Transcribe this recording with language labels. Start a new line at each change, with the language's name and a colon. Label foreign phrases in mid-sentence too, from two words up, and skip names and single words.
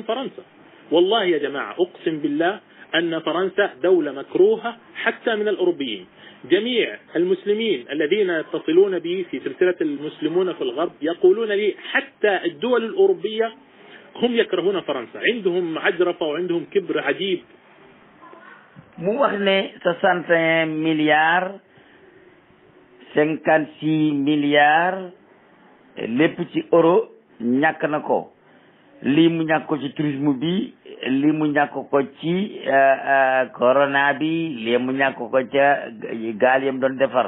Arabic: والله يا جماعة أقسم بالله أن فرنسا دولة مكروهة حتى من الأوروبيين. جميع المسلمين الذين يتصلون بي في سلسلة المسلمون في الغرب يقولون لي حتى الدول الأوروبية هم يكرهون فرنسا، عندهم عجرفة وعندهم كبر عجيب.
Wolof: mu wax ne 61 milliards 56 milliards lépp ci euro ñàkk na ko. lii mu ñàkk ko ci tourisme bi, lii mu ñàkk ko ci corona bi, lii mu ñàkk ko ca gaal yam doon defar.